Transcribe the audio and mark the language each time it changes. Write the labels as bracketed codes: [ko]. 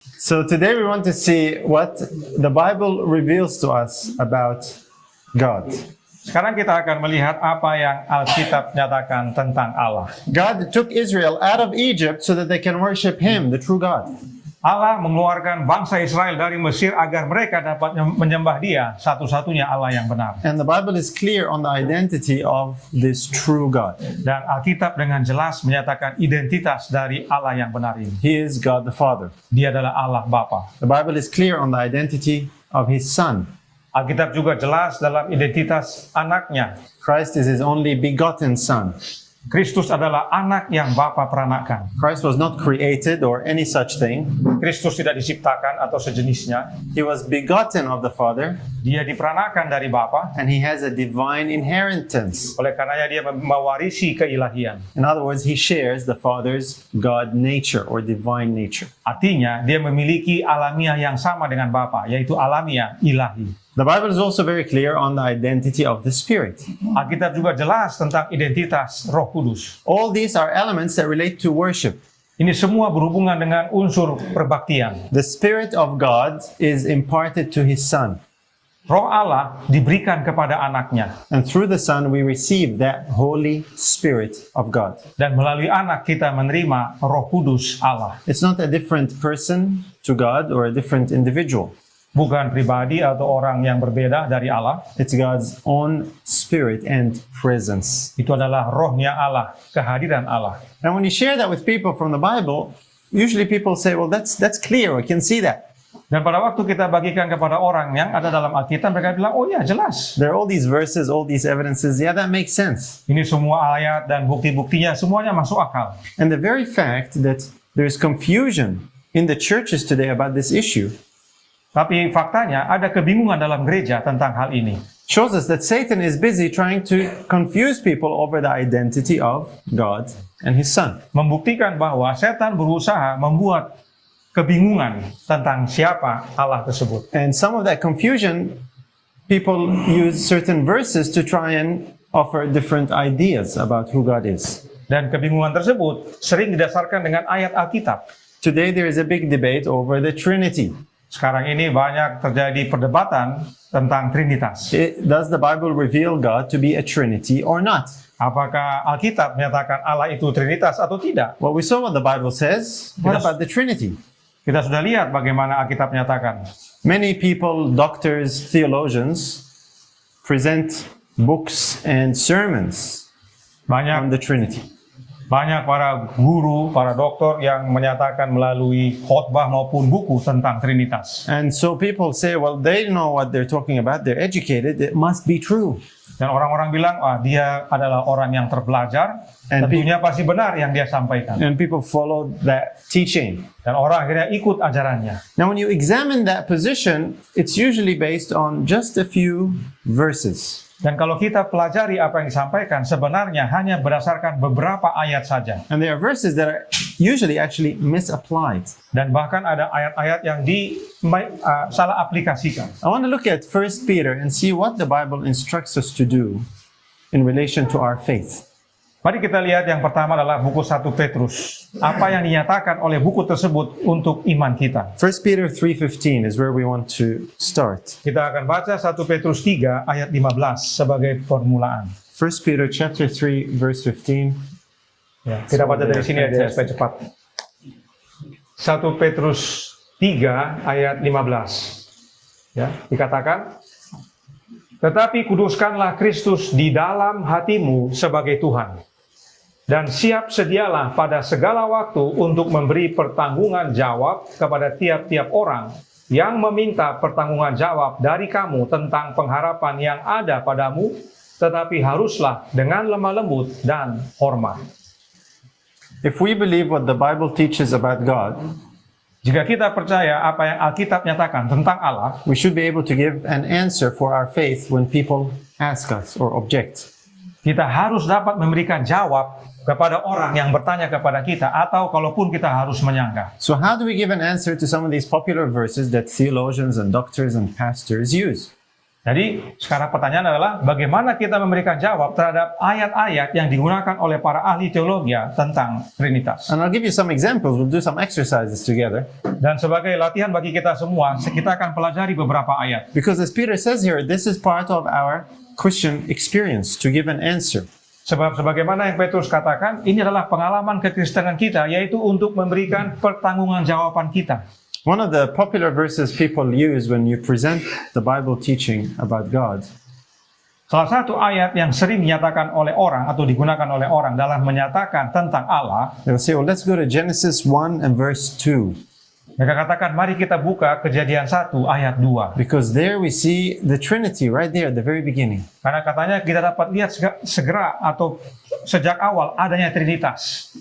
[en] So today we want to see what the Bible reveals to us about God. [id] Sekarang kita akan melihat apa yang Alkitab nyatakan tentang Allah. [en] God took Israel out of Egypt so that they can worship Him, the true God. [id] Allah mengeluarkan bangsa Israel dari Mesir agar mereka dapat menyembah Dia, satu-satunya Allah yang benar. [en] And the Bible is clear on the identity of this true God. [id] Dan Alkitab dengan jelas menyatakan identitas dari Allah yang benar ini. [en] He is God the Father. [id] Dia adalah Allah Bapa. [en] The Bible is clear on the identity of His Son. [id] Alkitab juga jelas dalam identitas anaknya. [en] Christ is His only begotten Son. [id] Kristus adalah anak yang Bapa peranakan. [en] Christ was not created or any such thing. [id] Kristus tidak diciptakan atau sejenisnya. [en] He was begotten of the Father, [id] Dia diperanakan dari Bapa. [en] and He has a divine inheritance. [id] Oleh karenanya dia mewarisi keilahian. [en] In other words, He shares the Father's God nature or divine nature. [id] Artinya dia memiliki alamiah yang sama dengan Bapa, yaitu alamiah ilahi. [en] The Bible is also very clear on the identity of the Spirit. [id] Alkitab juga jelas tentang identitas Roh Kudus. [en] All these are elements that relate to worship. [id] Ini semua berhubungan dengan unsur perbaktian. [en] The Spirit of God is imparted to His Son, [id] Roh Allah diberikan kepada anaknya. [en] and through the Son we receive that Holy Spirit of God. [id] Dan melalui anak kita menerima Roh Kudus Allah. [en] It's not a different person to God or a different individual. [id] Bukan pribadi atau orang yang berbeda dari Allah. [en] It's God's own Spirit and presence. [id] Itu adalah rohnya Allah, kehadiran Allah. [en] And when you share that with people from the Bible, usually people say, well, that's clear, we can see that. [id] Dan pada waktu kita bagikan kepada orang yang ada dalam Alkitab, mereka bilang, oh ya jelas. [en] There are all these verses, all these evidences, yeah, that makes sense. [id] Ini semua ayat dan bukti-buktinya semuanya masuk akal. [en] And the very fact that there's confusion in the churches today about this issue [id] Tapi faktanya ada kebingungan dalam gereja tentang hal ini. [en] shows us that Satan is busy trying to confuse people over the identity of God and His Son. [id] Membuktikan bahwa setan berusaha membuat kebingungan tentang siapa Allah tersebut. [en] And some of that confusion, people use certain verses to try and offer different ideas about who God is. [id] Dan kebingungan tersebut sering didasarkan dengan ayat Alkitab. [en] Today there is a big debate over the Trinity. [id] Sekarang ini banyak terjadi perdebatan tentang Trinitas. [en] Does the Bible reveal God to be a Trinity or not? [id] Apakah Alkitab menyatakan Allah itu Trinitas atau tidak? [en] Well, we saw what the Bible says. What Yes. about the Trinity? [id] Kita sudah lihat bagaimana Alkitab menyatakan. [en] Many people, doctors, theologians, present books and sermons on [id] Banyak [en] the Trinity. [id] para guru, para dokter yang menyatakan melalui khotbah maupun buku tentang Trinitas. [en] And so people say, well, they know what they're talking about. They're educated. It must be true. [id] Dan orang-orang bilang, dia adalah orang yang terpelajar, [en] And [id] tentunya pasti benar yang dia sampaikan. [en] And people follow that teaching. [id] Dan orang akhirnya ikut ajarannya. [en] Now, when you examine that position, it's usually based on just a few verses. [id] Dan kalau kita pelajari apa yang disampaikan, sebenarnya hanya berdasarkan beberapa ayat saja. [en] And there are verses that are usually actually misapplied. [id] Dan bahkan ada ayat-ayat yang salah aplikasikan. [en] I want to look at 1 Peter and see what the Bible instructs us to do in relation to our faith. [id] Mari kita lihat yang pertama adalah buku 1 Petrus. Apa yang dinyatakan oleh buku tersebut untuk iman kita. [en] 1 Peter 3:15 is where we want to start. [id] Kita akan baca 1 Petrus 3 ayat 15 sebagai permulaan. 1 Peter chapter 3 verse 15. Ya, kita baca dari sini aja supaya cepat. 1 Petrus 3 ayat 15. Ya, dikatakan, tetapi kuduskanlah Kristus di dalam hatimu sebagai Tuhan. Dan siap sedialah pada segala waktu untuk memberi pertanggungan jawab kepada tiap-tiap orang yang meminta pertanggungan jawab dari kamu tentang pengharapan yang ada padamu, tetapi haruslah dengan lemah lembut dan hormat. [en] If we believe what the Bible teaches about God, [id] Jika kita percaya apa yang Alkitab nyatakan tentang Allah, [en] we should be able to give an answer for our faith when people ask us or object. [id] kita harus dapat memberikan jawab kepada orang yang bertanya kepada kita, atau kalaupun kita harus menyanggah. [en] So how do we give an answer to some of these popular verses that theologians and doctors and pastors use? [id] Jadi sekarang pertanyaan adalah bagaimana kita memberikan jawab terhadap ayat-ayat yang digunakan oleh para ahli teologi tentang Trinitas. [en] And I'll give you some examples. We'll do some exercises together. [id] Dan sebagai latihan bagi kita semua, kita akan pelajari beberapa ayat. [en] Because as Peter says here, this is part of our Christian experience to give an answer. [id] Sebab sebagaimana yang Petrus katakan, ini adalah pengalaman kekristenan kita, yaitu untuk memberikan pertanggungjawaban kita. [en] One of the popular verses people use when you present the Bible teaching about God [id] Salah satu ayat yang sering dinyatakan oleh orang atau digunakan oleh orang dalam menyatakan tentang Allah, [en] they'll say, well, let's go to Genesis 1 and verse 2. [id] mereka katakan, mari kita buka Kejadian 1 ayat 2. [en] Because there we see the Trinity right there at the very beginning. [id] Karena katanya kita dapat lihat segera atau sejak awal adanya Trinitas.